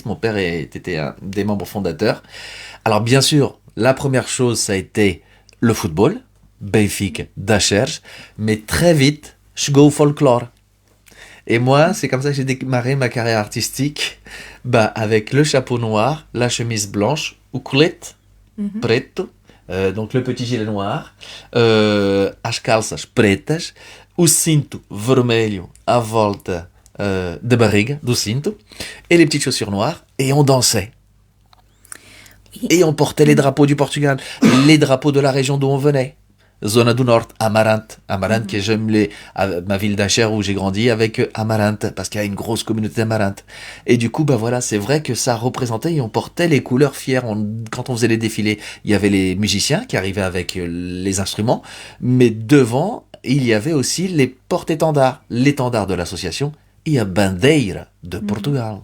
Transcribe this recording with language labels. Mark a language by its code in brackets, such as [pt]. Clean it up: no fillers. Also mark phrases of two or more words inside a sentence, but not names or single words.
[fr] Mon père était un des membres fondateurs. Alors bien sûr, la première chose, ça a été le football, Benfica da Cherche, mais très vite, chegou au folklore. Et moi, c'est comme ça que j'ai démarré ma carrière artistique, avec le chapeau noir, la chemise blanche, [pt] o colete preto, [fr] donc le petit gilet noir, [pt] as calças pretas, o cinto vermelho à volta de barriga, do cinto, [fr] et les petites chaussures noires, et on dansait. Et on portait les drapeaux du Portugal, les drapeaux de la région d'où on venait. [pt] Zona do Norte, [fr] Amarante, que j'aime ma ville d'Acher où j'ai grandi avec Amarante, parce qu'il y a une grosse communauté d'Amarante. Et du coup, voilà, c'est vrai que ça représentait, et on portait les couleurs fières. Quand on faisait les défilés, il y avait les musiciens qui arrivaient avec les instruments, mais devant, il y avait aussi les porte-étendards, l'étendard de l'association, et [pt] a bandeira de Portugal.